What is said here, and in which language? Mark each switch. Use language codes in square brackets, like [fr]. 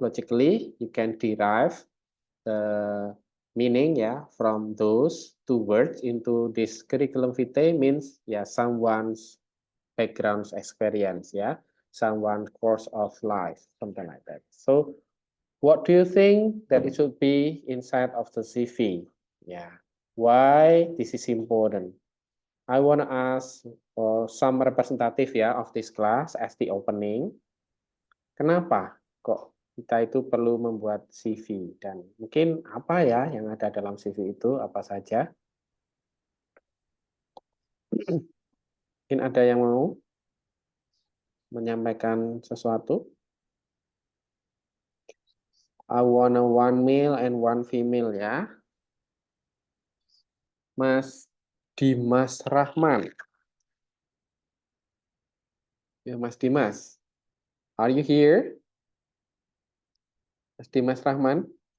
[en] Logically, you can derive the meaning, yeah, from those two words into this curriculum vitae means, yeah, someone's background experience, yeah, someone's course of life, something like that. So what do you think that it should be inside of the CV? Yeah, why this is important? I want to ask some representative, yeah, of this class as the opening. [id] Kenapa kok kita itu perlu membuat CV, dan mungkin apa ya yang ada dalam CV itu, apa saja? Mungkin ada yang mau menyampaikan sesuatu? [en] I want a one male and one female, ya. [id] Mas Dimas Rahman. [en] Ya, Mas Dimas. Are you here? Mas Dimas Rahman?